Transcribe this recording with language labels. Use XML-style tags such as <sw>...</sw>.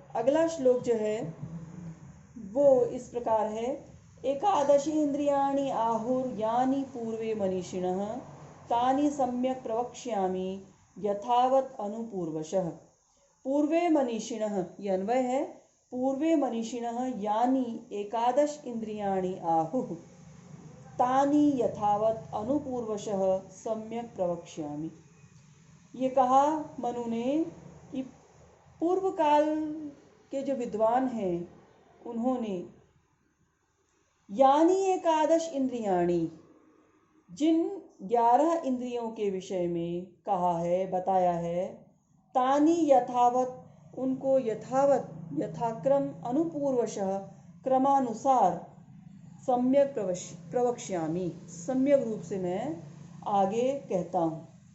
<hi>अगला श्लोक जो है वो इस प्रकार है,</hi> <sa>एकादशी इंद्रियाणि आहुर्यानि पूर्वे मनीषिणः तानि सम्यक् प्रवक्ष्यामि यथावत् अनुपूर्वशः। पूर्वे मनीषिणः,</sa> <hi>ये अन्वय है।</hi> <sa>पूर्वे मनीषिणः यानि एकादश इंद्रियाणि आहुः तानि यथावत् अनुपूर्वशः सम्यक् प्रवक्ष्यामि।</sa> <hi>ये कहा मनु ने कि पूर्व काल के जो विद्वान हैं उन्होंने यानी</hi> <sa>एकादश इंद्रियाणी,</sa> <hi>जिन 11 इंद्रियों के विषय में कहा है, बताया है,</hi> <sa>तानी यथावत,</sa> <hi>उनको यथावत यथाक्रम</hi> <sa>अनुपूर्वशः</sa> <hi>क्रमानुसार</hi> <sa>सम्यक प्रवक्ष्यामि,</sa> <hi>सम्यक रूप से मैं आगे कहता हूँ।</hi>